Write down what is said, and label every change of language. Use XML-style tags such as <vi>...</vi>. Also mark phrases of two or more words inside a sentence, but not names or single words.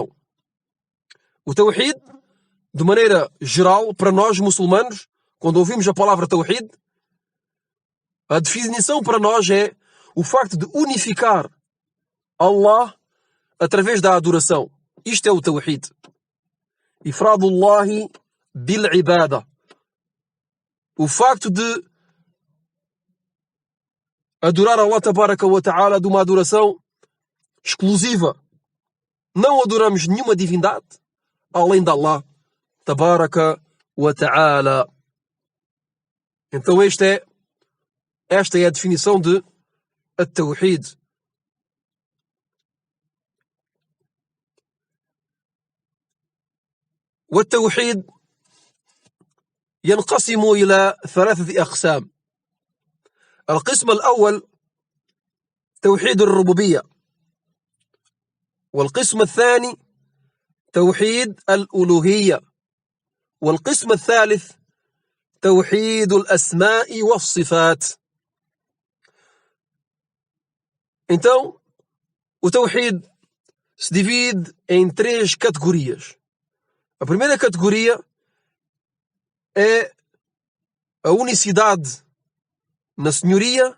<pt>O Tawhid, de maneira geral, para nós muçulmanos, quando ouvimos a palavra Tawhid, a definição para nós é o facto de unificar Allah através da adoração. Isto é o Tawhid.</pt> <ar>إفراد الله بالعبادة.</ar> <pt>O facto de adorar</pt> <ar>الله تبارك وتعالى</ar> <pt>de uma adoração exclusiva. Não adoramos nenhuma divindade além de</pt> <ar>الله تبارك وتعالى.</ar> <pt>Então esta é a definição de At-Tawhid.</pt> <ar>والتوحيد ينقسم إلى 3 أقسام. القسم الأول توحيد الربوبية، والقسم الثاني توحيد الألوهية، والقسم الثالث توحيد الأسماء والصفات.</ar> <pt>Então, o Tawhid se divide em 3 categorias. A primeira categoria é a unicidade na senhoria.</pt>